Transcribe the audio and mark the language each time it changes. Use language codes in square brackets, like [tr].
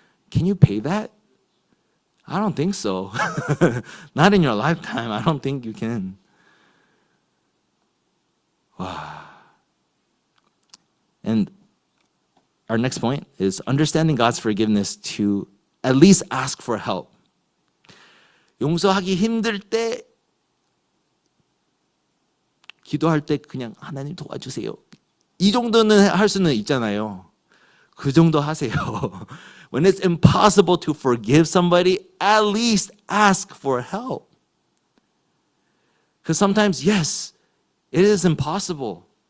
[en] Can you pay that? I don't think so. Not in your lifetime. I don't think you can. Wow. And our next point is understanding God's forgiveness to at least ask for help. [ko] 용서하기 힘들 때 기도할 때 그냥 하나님 도와주세요. 이 정도는 할 수는 있잖아요. 그 정도 하세요. [en] When it's impossible to forgive somebody, at least ask for help. Because sometimes, yes, it is impossible.